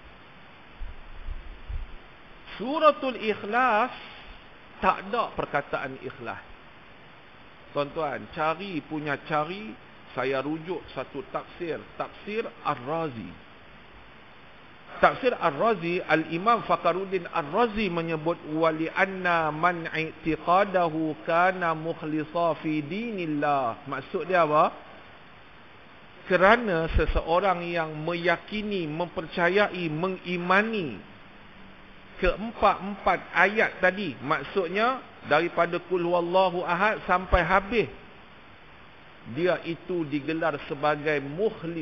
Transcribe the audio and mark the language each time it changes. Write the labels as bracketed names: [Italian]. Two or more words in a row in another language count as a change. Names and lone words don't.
[Malay] Suratul Ikhlas tak ada perkataan ikhlas. Tuan-tuan, cari, saya rujuk satu tafsir, tafsir Ar-Razi. Tafsir Ar-Razi, Al-Imam Fakhruddin Ar-Razi menyebut [Arabic] ولأن من اعتقاده كان مخلصا في دين الله. [Malay] Maksud dia apa? Kerana seseorang yang meyakini, mempercayai, mengimani keempat-empat ayat tadi, maksudnya daripada [Arabic] قل هو الله أحد [Malay] sampai habis, dia itu digelar sebagai mukhlis.